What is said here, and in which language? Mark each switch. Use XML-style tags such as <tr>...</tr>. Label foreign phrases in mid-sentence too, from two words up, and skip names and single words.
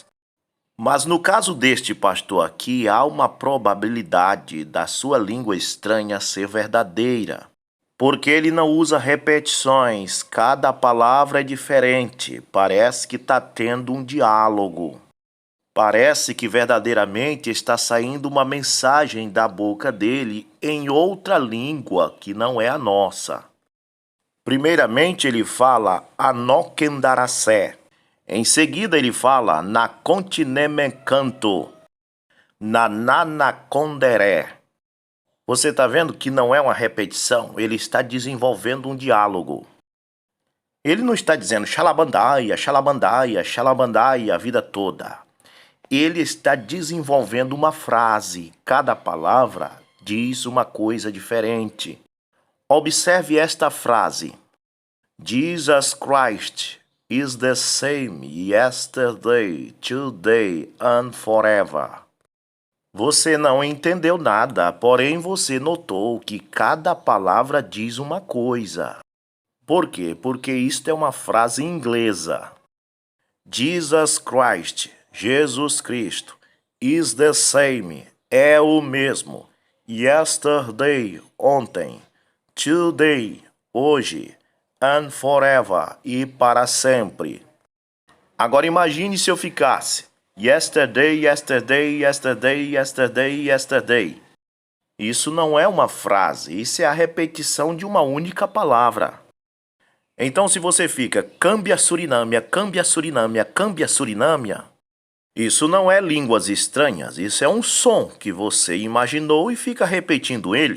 <pt>Mas no caso deste pastor aqui, há uma probabilidade da sua língua estranha ser verdadeira, porque ele não usa repetições, cada palavra é diferente, parece que está tendo um diálogo. Parece que verdadeiramente está saindo uma mensagem da boca dele em outra língua que não é a nossa. Primeiramente ele fala Anokendarasé. Em seguida ele fala na continemencanto, na nanaconderé. Você está vendo que não é uma repetição, ele está desenvolvendo um diálogo. Ele não está dizendo xalabandaia, xalabandaia, xalabandaia a vida toda. Ele está desenvolvendo uma frase, cada palavra diz uma coisa diferente. Observe esta frase.</pt> <en>Jesus Christ is the same yesterday, today and forever.</en> <pt>Você não entendeu nada, porém você notou que cada palavra diz uma coisa. Por quê? Porque isto é uma frase inglesa.</pt> <en>Jesus Christ, Jesus Cristo, is the same,</en> <pt>é o mesmo. Yesterday, ontem. Today, hoje.</pt> <en>And forever,</en> <pt>e para sempre. Agora imagine se eu ficasse</pt> <en>yesterday, yesterday, yesterday, yesterday, yesterday.</en> <pt>Isso não é uma frase, isso é a repetição de uma única palavra. Então se você fica cambia Surinâmia, cambia Surinâmia, cambia Surinâmia, isso não é línguas estranhas, isso é um som que você imaginou e fica repetindo ele.</pt>